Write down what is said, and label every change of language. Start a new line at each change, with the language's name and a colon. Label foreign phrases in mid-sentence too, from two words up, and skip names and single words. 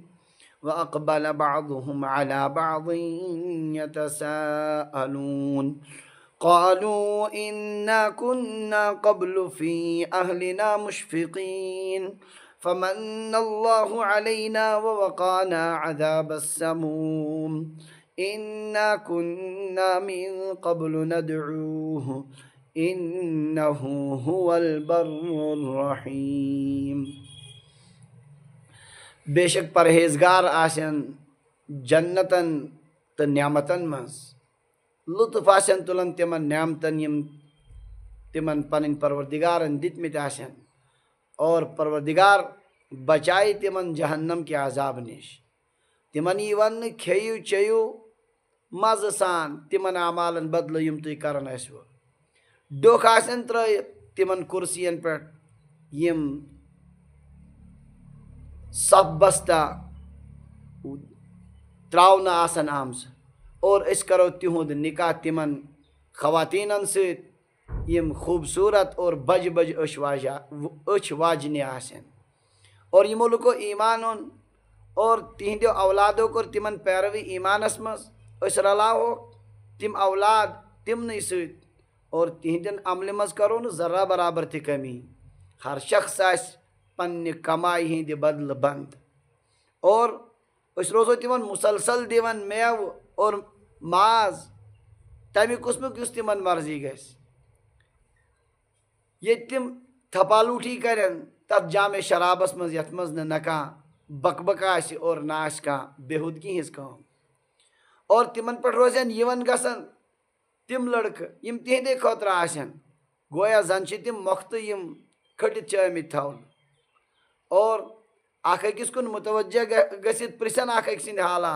Arabic: وأقبل بعضهم على بعض يتساءلون قالوا إنا كنا قبل في أهلنا مشفقين فمن الله علينا ووقانا عذاب السموم إنا كنا من قبل ندعوه إنه هو البر الرحيم.
Kashmiri: بیشک پرہیزگار آسن جنتن تو نعمتن مز لطف آسن تلن تمن نعمتن یم تمن پنن پروردگارن دتمت آسن اور پروردگار بچائی تمن جہنم کے عذاب نش. تمن یہ ون کھیو چیو مز سان تمن اعمالن بدلو یم تھی کرن اسو. ڈوکھ آسن ترٲیِتھ تمن کرسین پہ یم صف بستہ تراؤنہ آسن آمژ اور اس کرو تہند نکاح تمن خواتینن ست یم خوبصورت اور بج بج اچھ واجنہ آسن اور یمو لکو ایمان اون اور تہندیو اولادو کور تمن پیروی ایمانس مز اس رلاو تم اولاد تمنی ست اور تہندین عمل مز کرو نہ ذرہ برابر تہ کمی. ہر شخص آس پنہ کمائی ہند بدل بند اور اس روزو تمن مسلسل دیون میو اور ماز تمہ قسمک یس تمن مرضی گژھِ. یہ تم تھپالوٹھی کرن تب جامع شرابس مز یتھ مز نہ کانٛہہ بک بک آسہِ اور نہ آسہِ کانٛہہ بےہودگی ہٕنٛز کٲم اور تمن پٮ۪ٹھ روزن یِوان گژھن تم لڑکہٕ یم تہندے خٲطرٕ آسن گویا زن چھِ تم مۄختہٕ یم کھٔٹِتھ چھِ آمٕتۍ تھاونہٕ اور اکھ أکِس کُن متوجہ گٔژھِتھ پرژھن اکھ أکۍ سٕنٛدۍ حالات.